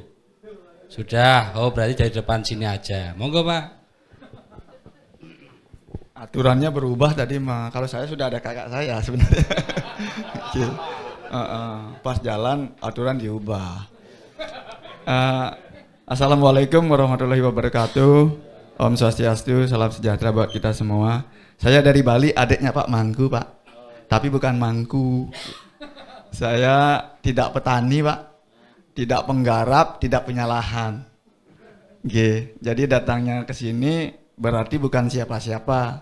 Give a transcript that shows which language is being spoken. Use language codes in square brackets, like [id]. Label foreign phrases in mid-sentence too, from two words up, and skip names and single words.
[id] Sudah. Oh, berarti dari depan sini aja. Monggo, Pak. Aturannya berubah tadi mah. Kalau saya sudah ada kakak saya sebenarnya. Pas jalan aturan diubah. [ar] Assalamualaikum warahmatullahi wabarakatuh. [id] Om Swastiastu, salam sejahtera buat kita semua. Saya dari Bali, adiknya Pak Mangku, Pak. Tapi bukan mangku. Saya tidak petani, Pak. Tidak penggarap, tidak punya lahan. Jadi datangnya ke sini berarti bukan siapa-siapa.